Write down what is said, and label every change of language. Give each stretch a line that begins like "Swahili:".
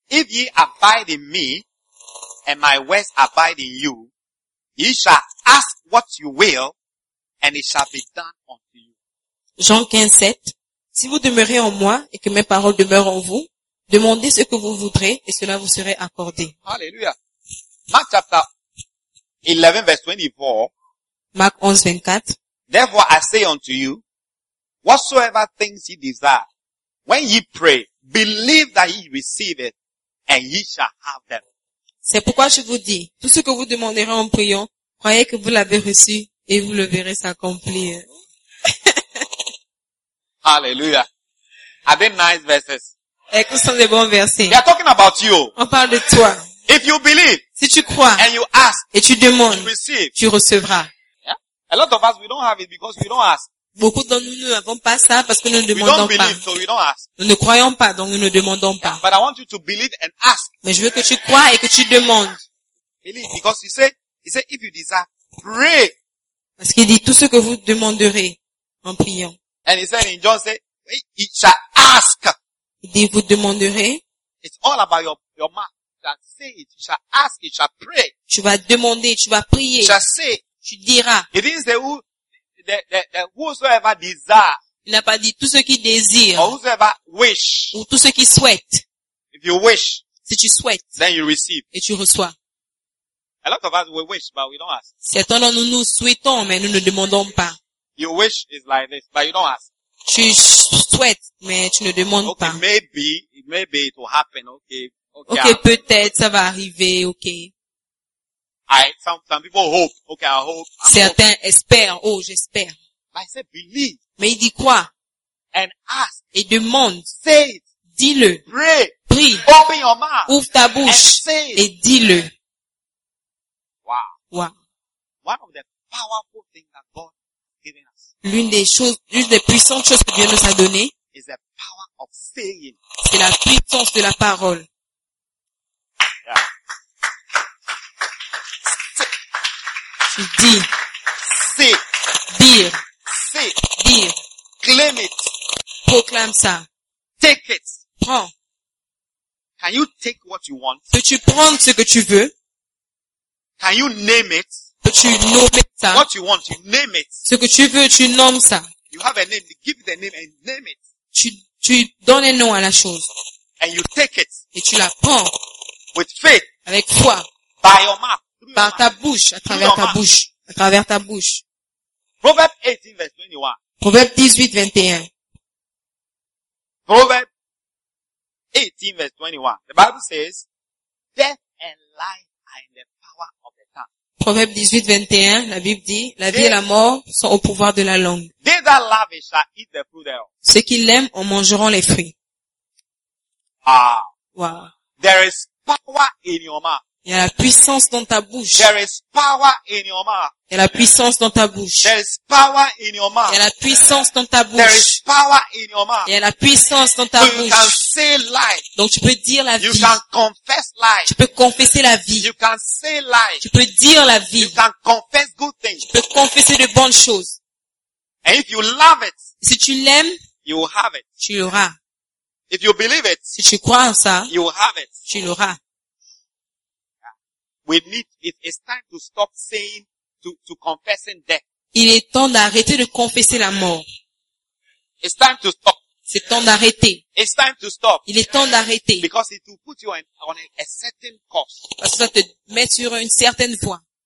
English: If ye abide in me and my words abide in you, ye shall ask what you will and it shall be done unto you.
French: Jean 15, 7. Si vous demeurez en moi et que mes paroles demeurent en vous, demandez ce que vous voudrez et cela vous sera accordé.
English: Hallelujah. Mark chapter 11 verse 24. Mark 11, 24. Therefore I say unto you, whatsoever things ye desire, when ye pray, believe that ye receive it, and ye shall have them.
French: C'est pourquoi je vous dis, tout ce que vous demanderez en priant, croyez que vous l'avez reçu, et vous le verrez s'accomplir.
English: Hallelujah. Are they nice verses?
French: Écoute, ce sont des bons versets.
English: They are talking about you.
French: On parle de toi.
English: If you believe,
French: si tu crois,
English: and you ask,
French: et tu demandes,
English: you receive,
French: tu recevras.
English: A lot of us, we don't have it because we don't ask.
French: Beaucoup d'entre nous n'avons pas ça parce que nous ne demandons pas.
English: We don't believe, so we don't ask.
French: Nous ne croyons pas, donc nous ne demandons pas.
English: But I want you to believe and ask.
French: Mais je veux que tu crois et que tu demandes.
English: Believe, because he said, if you desire, pray.
French: Parce qu'il dit tout ce que vous demanderez en priant.
English: And he said in John, say, he shall ask.
French: Il dit vous demanderez.
English: It's all about your mouth. That say it. You shall ask. You shall pray.
French: Tu vas demander. Tu vas prier.
English: You shall say.
French: Tu diras.
English: He didn't say who whosoever desire.
French: Il n'a pas dit tout ce qui désire.
English: Or whosoever wish.
French: Ou tout ce qui souhaite.
English: If you wish.
French: Si tu souhaites.
English: Then you receive.
French: Et tu reçois.
English: A lot of us we wish, but we don't ask.
French: Certains d'entre nous nous souhaitons, mais nous ne demandons pas.
English: You wish is like this, but you don't ask.
French: Tu souhaites, mais tu ne demandes okay, pas.
English: Maybe it will happen. Okay.
French: Okay, peut-être ça va arriver. Okay.
English: Some people hope. Okay, I hope.
French: Certains espèrent. Oh, j'espère.
English: But I said, believe.
French: Mais il dit quoi?
English: And ask.
French: Et demande.
English: Say it.
French: Dis-le.
English: Pray.
French: Prie.
English: Open your mouth.
French: Ouvre ta bouche.
English: And say it.
French: Et dis-le.
English: Wow. One of the powerful things that God has given us.
French: L'une des puissantes choses que Dieu nous a donné.
English: Is the power of saying.
French: C'est la puissance de la parole.
English: Yeah.
French: Tu dis. C'est. Dire. C'est. Dire.
English: Claim it.
French: Proclame ça.
English: Take it.
French: Prends.
English: Can you take what you want?
French: Peux-tu prendre ce que tu veux?
English: Can you name it?
French: Peux-tu nommer ça?
English: What you want, you name it.
French: Ce que tu veux, tu nommes ça.
English: You have a name, give the name and name it.
French: Tu donnes un nom à la chose.
English: And you take it.
French: Et tu la prends.
English: With faith.
French: Avec foi.
English: By your mouth.
French: Par ta bouche, à travers ta bouche, à travers ta bouche. Proverbe 18, verset 21. Proverbe 18, 21. Proverbe 18, verset 21.
English: The Bible says, death and life are in the power
French: Proverbe 18, 21, la Bible dit, la vie et la mort sont au pouvoir de la langue.
English: They that love it shall eat the fruit thereof.
French: Ceux qui l'aiment en mangeront les fruits. Ah.
English: Wow. There is power in your mouth.
French: Il y a la puissance dans ta bouche.
English: There is power in your mouth.
French: Il y a la puissance dans ta bouche.
English: There is power in your mouth.
French: Il y a la puissance dans ta bouche.
English: There is power in your mouth.
French: Il y a la puissance dans ta bouche.
English: You can say life.
French: Donc tu peux dire la vie.
English: You can confess life.
French: Tu peux confesser la vie.
English: You can say life.
French: Tu peux dire la vie.
English: You can confess good things.
French: Tu peux confesser de bonnes choses.
English: And if you love it,
French: si tu l'aimes,
English: you will have it.
French: Tu l'auras.
English: If you believe it,
French: si tu crois en ça,
English: you will have it.
French: Tu l'auras.
English: We need, it's time to stop saying, to confessing death.
French: Il est temps d'arrêter de confesser la mort.
English: It's time to stop.
French: C'est temps d'arrêter.
English: It's time to stop.
French: Il est temps d'arrêter.
English: Because it will put you on a certain course.
French: Parce que ça te met sur une certaine voie.